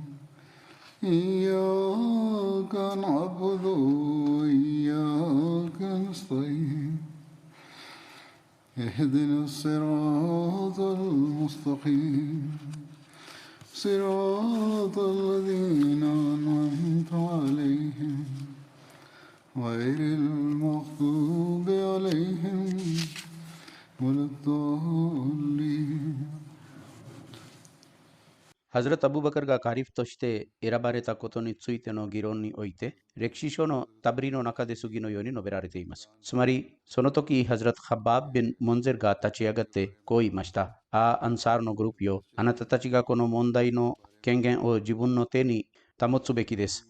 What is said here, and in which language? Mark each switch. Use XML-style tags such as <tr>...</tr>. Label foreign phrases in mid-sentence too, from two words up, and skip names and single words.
<ar>إياك نعبد وإياك نستعين اهدنا الصراط المستقيم صراط الذين أنعمت عليهم غير المغضوب عليهم ولا الضالين.</ar> <ja>ハズラト・アブバカルがカリフとして選ばれたことについての議論において、歴史書のタブリの中で次のように述べられています。つまり、その時、ハズラト・ハバーブ・ビン・モンゼルが立ち上がってこう言いました。アンサーのグループよ、あなたたちがこの問題の権限を自分の手に保つべきです。</ja>